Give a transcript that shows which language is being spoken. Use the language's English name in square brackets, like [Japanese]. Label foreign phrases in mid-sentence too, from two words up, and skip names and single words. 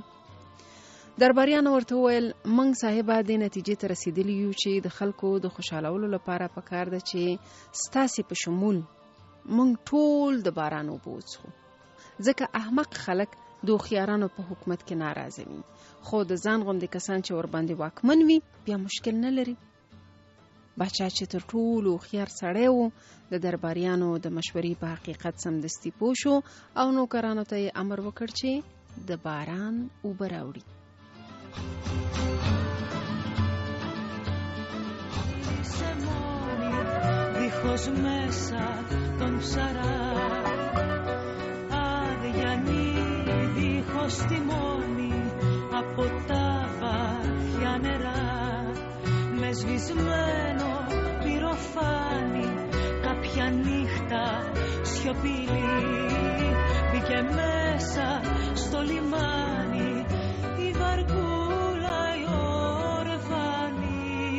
[Pashto] درباریانو ورته وویل موږ صاحبه دې نتیجې ته رسېدلی یو چې د خلکو د خوشالولو لپاره پکار ده چې ستاسې په شمول موږ ټول د باران اوبه وڅښو، ځکه احمق خلک د هوښیارانو په حکومت کې ناراضه وي، خو د ځان غوندې کسان چې ورباندې واکمن وي بیا مشکل نه لري. باچا چې تر ټولو هوښیار سړی و، د درباریانو د مشورې په حقیقت سمدستي پوه شو او نوکرانو ته یې امر وکړ چې د باران اوبه راوړي. [Greek] Δίχως μέσα τον ψαρά, αδιανή δίχως τιμόνι από τα βαθιά νερά, με σβησμένο πυροφάνι κάποια νύχτα σιωπηλή μπήκε μέσα στο λιμάνι η βαρκούλα η ορεφάνη.